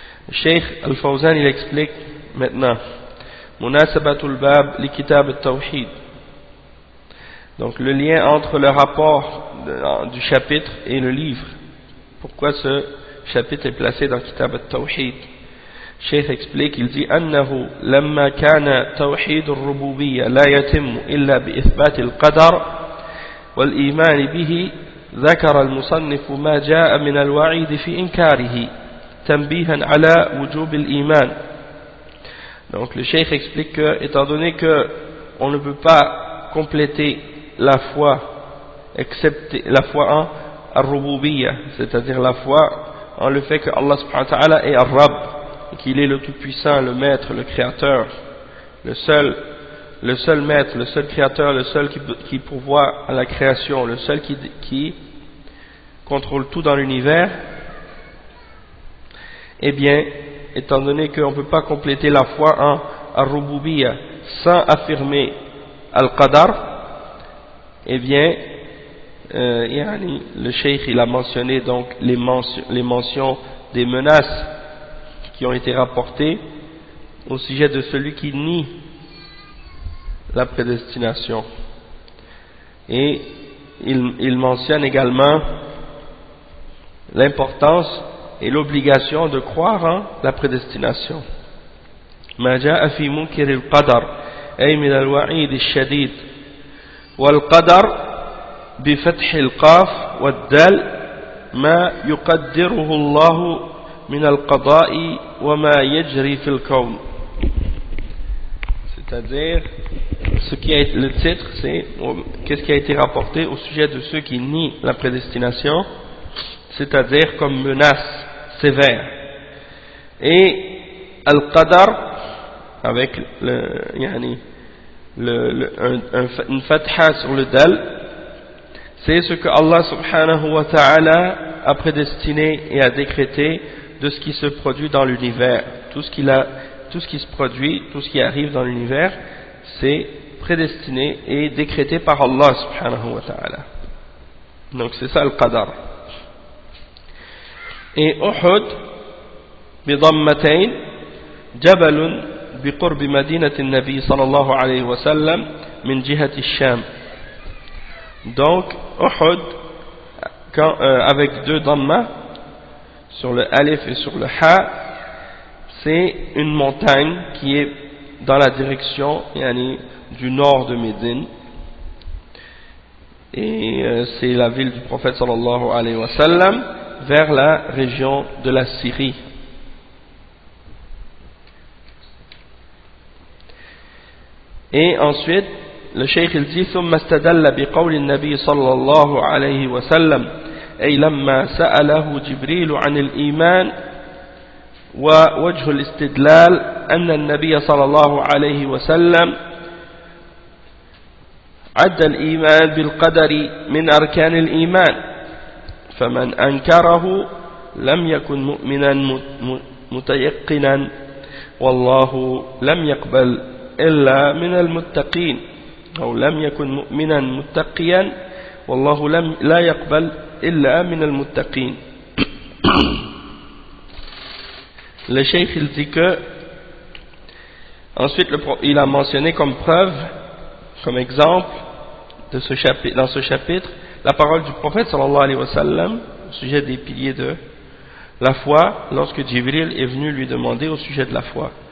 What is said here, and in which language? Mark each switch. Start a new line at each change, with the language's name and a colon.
French: Cheikh Al-Fawzan il explique maintenant Munasabatul Bab li Kitab al-Tawhid. Donc le lien entre le rapport du chapitre et le livre. pourquoi ce chapitre est placé dans Kitab al-Tawhid. Cheikh explique, il dit
Arabic: أنه لما كان توحيد الربوبية لا يتم إلا بإثبات القدر والإيمان به ذكر المصنف ما جاء من الوعيد في إنكاره تنبيها على وجوب الإيمان.
French: Donc le Cheikh explique que, étant donné que on ne peut pas compléter la foi, excepté la foi en Ar-Rububiyya, c'est-à-dire la foi en le fait que Allah subhanahu wa ta'ala est Ar-Rabb, qu'il est le tout-puissant, le maître, le créateur, le seul maître, le seul créateur, le seul qui pourvoit à la création, le seul qui contrôle tout dans l'univers. Eh bien, étant donné qu'on ne peut pas compléter la foi en Ar-Rububiyya sans affirmer Al-Qadar, eh bien, le Cheikh il a mentionné donc les mentions des menaces qui ont été rapportées au sujet de celui qui nie la prédestination. Et il mentionne également l'importance et l'obligation de croire en la prédestination.
Arabic: ما جاء في منكر القدر أي من الوعيد الشديد والقدر بفتح القاف والدال ما يقدره الله من القضاء وما يجري في الكون.
French: C'est-à-dire, le titre, c'est qu'est-ce qui a été rapporté au sujet de ceux qui nient la prédestination, c'est-à-dire comme menace sévère. Et Al-Qadar, avec une fatha sur le dal, c'est ce que Allah subhanahu wa ta'ala a prédestiné et a décrété de ce qui se produit dans l'univers. Tout ce qui se produit, tout ce qui arrive dans l'univers, c'est prédestiné et décrété par Allah subhanahu wa ta'ala. Donc c'est ça le qadar. Et
Arabic: Uhud, بضمتين جبل بقرب مدينة النبي صلى الله عليه وسلم من جهة الشام.
French: Donc Uhud, avec deux dhammas sur le alif et sur le ha, c'est une montagne qui est dans la direction du nord de Médine, et c'est la ville du prophète sallallahu alayhi wa sallam vers la région de la Syrie. Et ensuite le cheikh il dit
Arabic: ثم استدل بقول النبي صلى الله عليه وسلم أي لما سأله جبريل عن الإيمان ووجه الاستدلال أن النبي صلى الله عليه وسلم عد الإيمان بالقدر من أركان الإيمان فمن أنكره لم يكن مؤمنا متيقنا والله لم يقبل إلا من المتقين أو لم يكن مؤمنا متقيا والله لا يقبل إلا من المتقين.
French: Le cheikh il dit que ensuite il a mentionné comme preuve, comme exemple de ce chapitre, dans ce chapitre, la parole du prophète sallallahu alayhi wa sallam au sujet des piliers de la foi lorsque Jibril est venu lui demander au sujet de la foi.